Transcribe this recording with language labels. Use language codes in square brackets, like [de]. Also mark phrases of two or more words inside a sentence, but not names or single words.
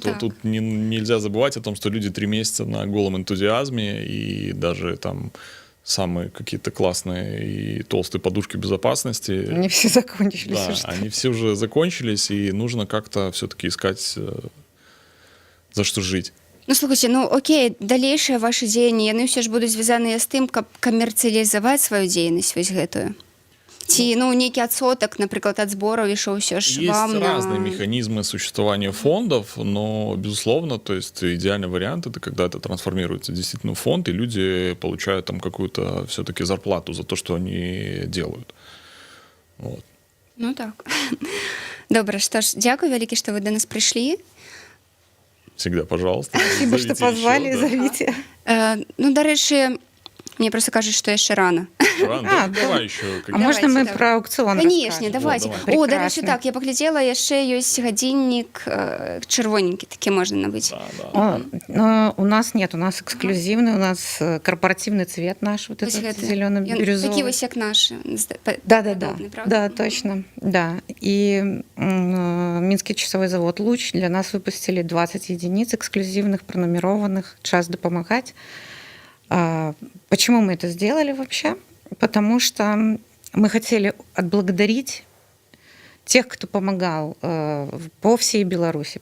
[ru] тут нельзя забывать о том, что люди 3 месяца на голом энтузиазме, и даже там самые какие-то классные и толстые подушки безопасности. Они все закончились. Да, они все уже закончились, и нужно как-то все-таки искать, за что жить. [be] Ну, слухайте, ну окей, далейшыя ваши дзеянні, яны ўсё ж будуць звязаныя з тым, каб камерцыялізаваць сваю дзейнасць вось гэтую. Ці, ну, нейкі адсотак, напрыклад, ад збораў ішоў усё ж вам [ru] Есть разные механизмы существования фондов, но, безусловно, то есть идеальный вариант — это когда это трансформируется действительно в фонд, и люди получают там какую-то все-таки зарплату за то, что они делают. Вот. Ну так. [be] Добра, што ж, дзякуй вялікі, што вы да нас прыйшлі. [ru] Всегда, пожалуйста. Спасибо, что позвали, еще, да. зовите. [be] Ну, дарэчы, мне просто кажуць, што яшчэ рана. [ru] Давай еще. А можно мы давай. про аукцион Конечно, расскажем? давайте. Давай. О, [be] дарэчы, так, я паглядзела, яшчэ ёсць гадзіннік чырвоненькі, такі можна набыць. [ru] Да. У нас нет, у нас эксклюзивный, у нас корпоративный цвет наш, вот этот зелено-бирюзовый. [be] Такі вось як наши. [ru] Да, точно, да. И Минский часовой завод «Луч» для нас выпустили 20 единиц эксклюзивных, пронумерованных, «Час допомагать». Почему мы это сделали вообще? Потому что мы хотели отблагодарить тех, кто помогал по всей Беларуси.